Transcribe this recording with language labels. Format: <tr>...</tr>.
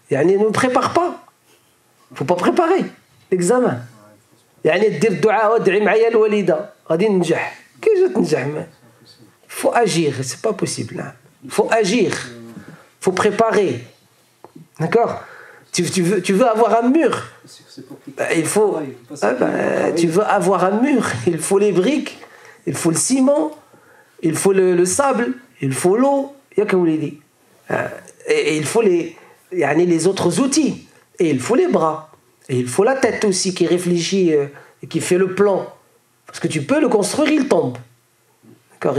<fr>Ne prépare pas. Il ne faut pas préparer l'examen.</fr> <ar>دير الدعاء وادعي معايا الوالده غادي ننجح. كي جات تنجح؟</ar> <fr>Il faut agir, c'est pas possible. Il faut agir. Il faut préparer. D'accord? Tu veux avoir un mur, il faut, tu veux avoir un mur, il faut les briques, il faut le ciment, il faut le sable, il faut l'eau, et il faut les autres outils, et il faut les bras, et il faut la tête aussi qui réfléchit et qui fait le plan, parce que tu peux le construire, il tombe. D'accord?</fr>